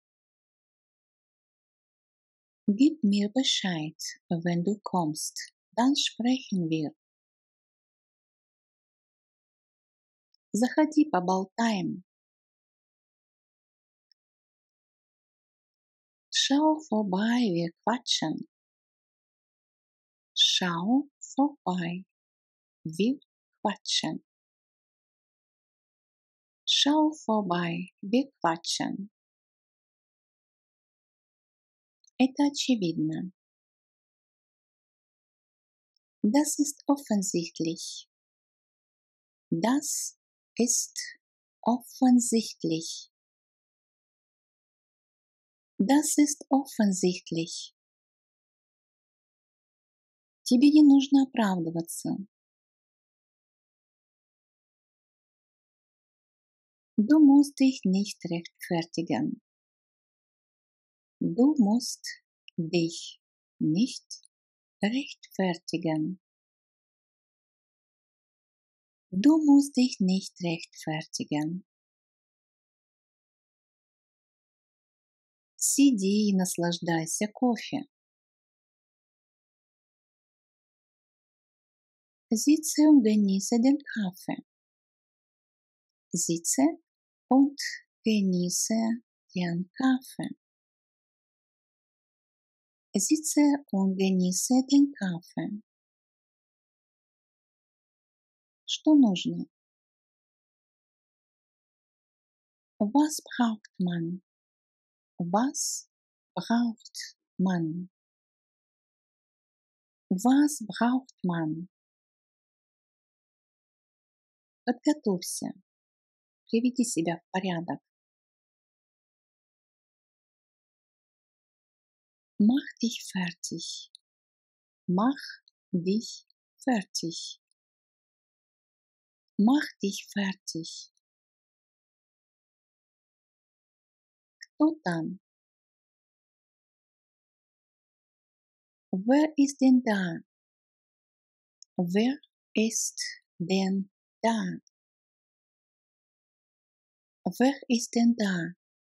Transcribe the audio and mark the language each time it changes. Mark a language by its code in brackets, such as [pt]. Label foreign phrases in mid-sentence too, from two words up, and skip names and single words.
[de] Gib mir Bescheid, wenn du kommst, dann sprechen wir. [ru] Заходи, поболтаем. [de] Schau vorbei, wir quatschen. Schau vorbei, wir quatschen. Schau vorbei, wir quatschen. [ru] Это очевидно. [de] Das ist offensichtlich. Das ist offensichtlich. Das ist offensichtlich. [ru] Тебе не нужно оправдываться. [de] Du musst dich nicht rechtfertigen. Du musst dich nicht rechtfertigen. Du musst dich nicht rechtfertigen. [ru] Сиди и наслаждайся кофе. [de] Sitze und genieße den Kaffee. Sitze und genieße den Kaffee. Sitze und genieße den Kaffee. [ru] Что нужно? [de] Was braucht man? Was braucht man? Was braucht man? [ru] Подготовься. Приведи себя в порядок. [de] Mach dich fertig. Mach dich fertig. Mach dich fertig. [ru] Кто там? [de] Wer ist denn da? Wer ist denn da? Wer ist denn da?